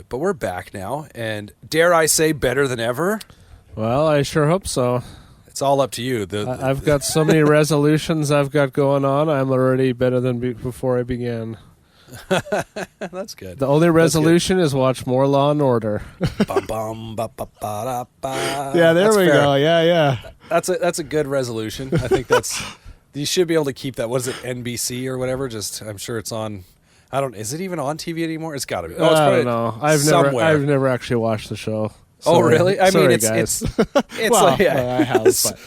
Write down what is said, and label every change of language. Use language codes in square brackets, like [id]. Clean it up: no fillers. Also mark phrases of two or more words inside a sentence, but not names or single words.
[en] But we're back now, and dare I say, better than ever. Well, I sure hope so. It's all up to you. I've got so many resolutions I've got going on. I'm already better than before I began. That's good. The only resolution is watch more Law and Order. Bum, bum, ba, ba, ba, da, ba. Yeah, there we fair. go. Yeah. That's a good resolution. I think you should be able to keep that. What is it, NBC or whatever? I'm sure it's on. Is it even on TV anymore? It's got to be. Oh, it's I don't know. I've never actually watched the show. Sorry. Oh, really? I mean, it's well, I have. But.